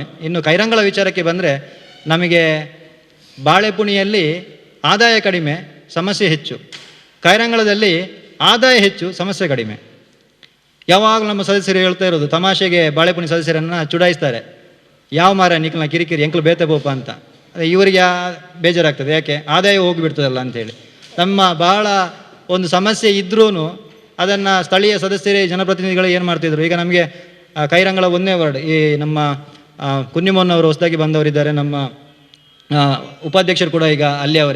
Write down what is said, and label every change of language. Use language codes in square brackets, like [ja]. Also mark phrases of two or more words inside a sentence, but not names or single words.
[kn] ಇನ್ನು ಕೈರಂಗಳ ವಿಚಾರಕ್ಕೆ ಬಂದರೆ, ನಮಗೆ ಬಾಳೆಪುಣಿಯಲ್ಲಿ ಆದಾಯ ಕಡಿಮೆ, ಸಮಸ್ಯೆ ಹೆಚ್ಚು. ಕೈರಂಗಳದಲ್ಲಿ ಆದಾಯ ಹೆಚ್ಚು, ಸಮಸ್ಯೆ ಕಡಿಮೆ. ಯಾವಾಗಲೂ ನಮ್ಮ ಸದಸ್ಯರು ಹೇಳ್ತಾ ಇರೋದು, ತಮಾಷೆಗೆ ಬಾಳೆಪುಣಿ ಸದಸ್ಯರನ್ನು ಚುಡಾಯಿಸ್ತಾರೆ, [tcy] ಯಾವ ಮಾರ ನಿಖಲ್ನ ಕಿರಿಕಿರಿ ಎಂಕಲು ಬೇತೆ ಬೋಪ [kn] ಅಂತ. ಇವರಿಗೆ ಬೇಜಾರಾಗ್ತದೆ, ಯಾಕೆ ಆದಾಯ ಹೋಗಿಬಿಡ್ತದಲ್ಲ ಅಂಥೇಳಿ. ನಮ್ಮ ಬಹಳ ಒಂದು ಸಮಸ್ಯೆ ಇದ್ರೂ ಅದನ್ನು ಸ್ಥಳೀಯ ಸದಸ್ಯರೇ, ಜನಪ್ರತಿನಿಧಿಗಳು ಏನು ಮಾಡ್ತಿದ್ರು. ಈಗ ನಮಗೆ ಕೈರಂಗಳ 1ನೇ ವಾರ್ಡ್, ಈ ನಮ್ಮ ಕುನ್ನಿಮೋನ್ನವರು ಹೊಸದಾಗಿ ಬಂದವರಿದ್ದಾರೆ, ನಮ್ಮ ಉಪಾಧ್ಯಕ್ಷರು ಕೂಡ ಈಗ ಅಲ್ಲಿ ಅವರೇ.